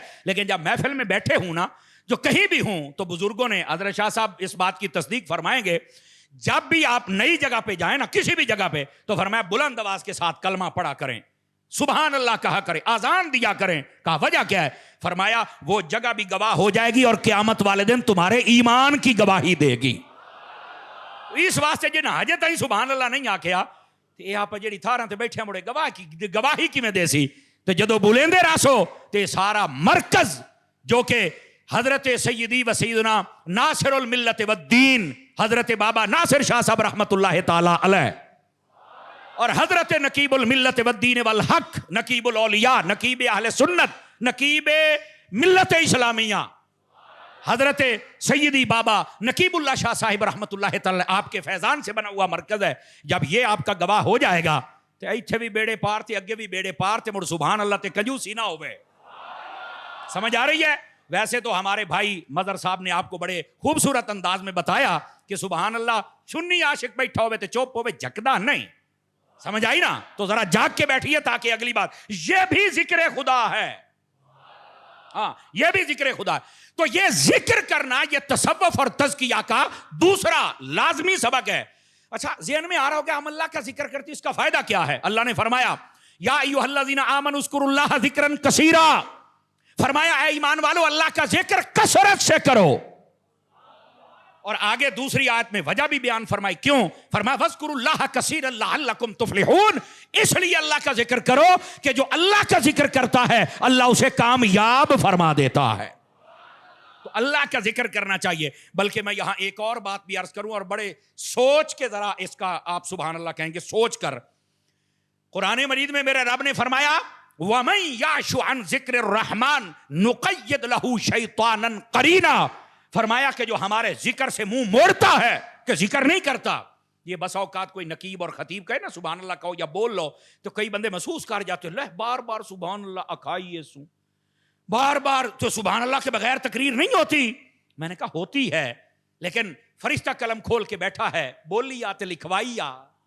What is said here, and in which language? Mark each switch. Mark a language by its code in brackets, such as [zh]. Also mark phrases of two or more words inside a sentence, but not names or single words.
[ur] لیکن جب محفل میں بیٹھے ہوں نا, جو کہیں بھی ہوں, تو بزرگوں نے, حضرت شاہ صاحب اس بات کی تصدیق فرمائیں گے, جب بھی آپ نئی جگہ پہ جائیں نا, کسی بھی جگہ پہ, تو فرمایا بلند آواز کے ساتھ کلمہ پڑھا کریں, سبحان اللہ کہا کریں, آزان دیا کریں. کہا وجہ کیا ہے؟ فرمایا وہ جگہ بھی گواہ ہو جائے گی اور قیامت والے دن تمہارے ایمان کی گواہی دے گی. [pa] اس واسطے جن حاجت ہی سبحان اللہ نہیں آکھیا تے آپ جڑی تھاراں تے بیٹھے مڑے گواہی کیویں دے سی. تے جدو بولیندے راسو تے سارا مرکز [ur] جو کہ حضرت سیدی و سیدنا ناصر الملت والدین حضرت بابا ناصر شاہ صاحب رحمت اللہ تعالی علیہ, اور حضرت نقیب الملت والدین والحق, نقیب الاولیاء, نقیب اہل سنت, نقیب ملت اسلامیہ, حضرت سیدی بابا نقیب اللہ شاہ صاحب رحمت اللہ تعالی, آپ کے فیضان سے بنا ہوا مرکز ہے. جب یہ آپ کا گواہ ہو جائے گا [pa] تو ایتھے بھی بیڑے پار تے, اگے بھی بیڑے پار تے, مڑ سبحان اللہ تے کنجوسی نہ ہوئے. [ur] سمجھ آ رہی ہے؟ ویسے تو ہمارے بھائی مظہر صاحب نے آپ کو بڑے خوبصورت انداز میں بتایا کہ سبحان اللہ سنی عاشق [pa] بیٹھا ہوئے تے چوپ ہوئے, جھکدا نہیں. [ur] سمجھ آئی نا؟ تو ذرا جاگ کے بیٹھیے تاکہ اگلی بات, یہ بھی ذکر خدا ہے. ہاں یہ بھی ذکر خدا ہے. تو یہ ذکر کرنا یہ تصوف اور تزکیہ کا دوسرا لازمی سبق ہے. اچھا ذہن میں آ رہا ہوگا ہم اللہ کا ذکر کرتے اس کا فائدہ کیا ہے؟ اللہ نے فرمایا [ar] یا ایھا الذین آمنوا اذکروا اللہ ذکرا کثیرا, [ur] فرمایا اے ایمان والو اللہ کا ذکر کثرت سے کرو. اور آگے دوسری آیت میں وجہ بھی بیان فرمائی, کیوں؟ [ar] فرمایا وَاذْكُرُوا اللَّهَ كَثِيرًا لَعَلَّكُمْ تُفْلِحُونَ, [ur] اس لیے اللہ کا ذکر کرو کہ جو اللہ کا ذکر کرتا ہے اللہ اسے کامیاب فرما دیتا ہے. تو اللہ کا ذکر کرنا چاہیے. بلکہ میں یہاں ایک اور بات بھی عرض کروں, اور بڑے سوچ کے ذرا اس کا آپ سبحان اللہ کہیں گے, سوچ کر. قرآن مجید میں میرے رب نے فرمایا [ar] وَمَن يَعْشُ عَن ذِكْرِ الرَّحْمَنِ نُقَيِّضْ لَهُ شَيْطَانًا قَرِينًا, [ur] فرمایا کہ جو ہمارے ذکر سے منہ موڑتا ہے کہ ذکر نہیں کرتا. یہ بس اوقات کوئی نقیب اور خطیب کہے نا سبحان اللہ کہو یا بول لو, تو کئی بندے محسوس کر جاتے ہیں بار بار سبحان اللہ [pa] اکھائیے سو, [ur] بار بار تو سبحان اللہ کے بغیر تقریر نہیں ہوتی. میں نے کہا ہوتی ہے, لیکن فرشتہ قلم کھول کے بیٹھا ہے, [pa] بولی آتے لکھوائی آ.